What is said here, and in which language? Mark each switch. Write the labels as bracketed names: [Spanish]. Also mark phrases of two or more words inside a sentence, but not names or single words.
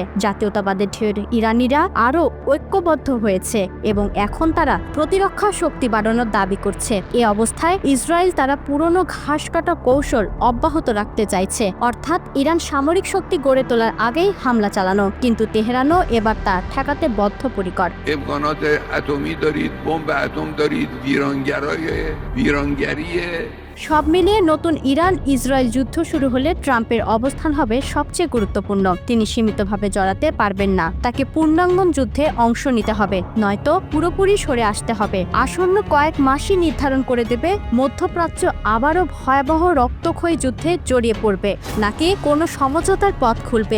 [Bangla] জাতীয়তাবাদের ঢের ইরানিরা আরও ঐক্যবদ্ধ হয়েছে এবং এখন তারা প্রতিরক্ষা শক্তি বাড়ানোর দাবি করছে। এ অবস্থায় ইসরায়েল তারা পুরনো ঘাস কাটা কৌশল অব্যাহত রাখতে চাইছে, অর্থাৎ ইরান সামরিক শক্তি গড়ে তোলার আগেই হামলা চালানো, কিন্তু তেহরানও এবার তা ঠেকাতে বদ্ধপরিকর। [Persian] امکانات اتمی دارید، بمب اتم دارید، ویرانگری [Bangla] সব মিলিয়ে নতুন ইরান ইসরায়েল যুদ্ধ শুরু হলে ট্রাম্পের অবস্থান হবে সবচেয়ে গুরুত্বপূর্ণ। তিনি সীমিতভাবে জড়াতে পারবেন না, তাকে পূর্ণাঙ্গন যুদ্ধে অংশ নিতে হবে, নয়তো পুরোপুরি সরে আসতে হবে। আসন্ন কয়েক মাসই নির্ধারণ করে দেবে মধ্যপ্রাচ্য আবারও ভয়াবহ রক্তক্ষয়ী যুদ্ধে জড়িয়ে পড়বে নাকি কোনো সমঝোতার পথ খুলবে।